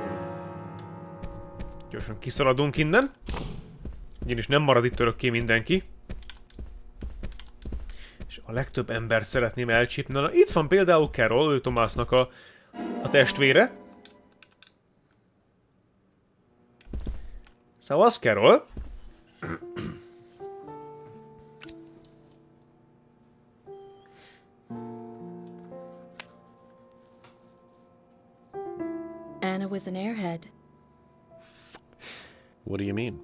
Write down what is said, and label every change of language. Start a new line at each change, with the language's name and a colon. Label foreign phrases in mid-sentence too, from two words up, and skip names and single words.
Hungarian: Gyorsan kiszaladunk innen, ugyanis nem marad itt örökké mindenki. És A legtöbb embert szeretném elcsípni. Na, itt van például Carol, ő Thomasnak a testvére. Szavasz, Carol!
English: Anna was an airhead. What do you mean?